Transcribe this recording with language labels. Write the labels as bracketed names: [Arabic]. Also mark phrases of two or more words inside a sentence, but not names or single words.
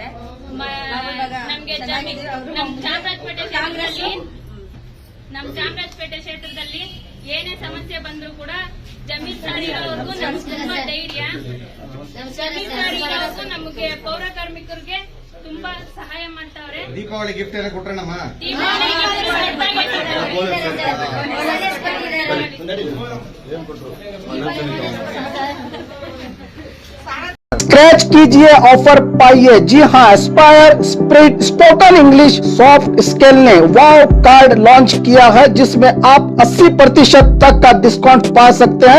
[Kannada] ನಮ್ಗೆ ನಮ್ ಚಾಮರಾಜಪೇಟೆ ಕ್ಷೇತ್ರದಲ್ಲಿ ಏನೇ ಸಮಸ್ಯೆ ಬಂದ್ರು ಕೂಡ ಜಮೀರ್ ಸರ್ ಇರೋವರೆಗೂ ನಮ್ಗೆ ತುಂಬಾ ಧೈರ್ಯ. ಜಮೀರ್ ಸರ್ ಇರೋವರೆಗೂ ನಮಗೆ ಪೌರ ಕಾರ್ಮಿಕರಿಗೆ ತುಂಬಾ ಸಹಾಯ ಮಾಡ್ತಾವ್ರೆ. ದೀಪಾವಳಿ ಗಿಫ್ಟ್ ಎಲ್ಲ ಕೊಟ್ರಣ್ಣಮ್ಮ. [Hindi] स्क्रैच कीजिए, ऑफर पाइए। जी हाँ, एस्पायर स्प्रिट स्पोकन इंग्लिश सॉफ्ट स्किल ने वाव कार्ड लॉन्च किया है, जिसमें आप 80% तक का डिस्काउंट पा सकते हैं।